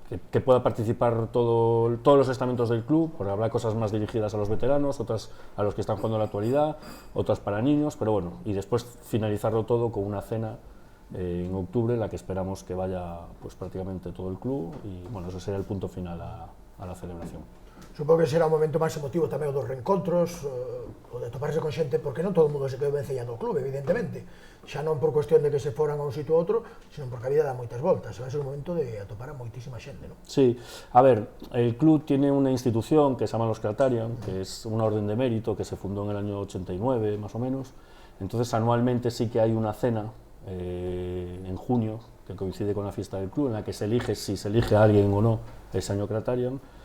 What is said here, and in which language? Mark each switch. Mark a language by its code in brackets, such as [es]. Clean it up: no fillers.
[es] que pueda participar todos los estamentos del club, porque habrá cosas más dirigidas a los veteranos, otras a los que están jugando en la actualidad, otras para niños, pero bueno, y después finalizarlo todo con una cena en octubre, en la que esperamos que vaya pues prácticamente todo el club, y bueno, ese será el punto final a la celebración. [gl] Supongo que será un momento máis emotivo tamén o dos reencontros, o de toparse con xente, porque non todo o mundo se quedou vencellando ao clube, evidentemente. Xa non por cuestión de que se foran a un sitio ou outro, sino porque a vida dá moitas voltas. Vai ser un momento de atopar a moitísima xente, non? [es] Sí, a ver, el club tiene una institución que se llama los Kratarian, que es una orden de mérito que se fundó en el año 89, más o menos. Entonces, anualmente sí que hay una cena en junio, que coincide con la fiesta del club, en la que se elige si se elige a alguien o no ese año Kratarian.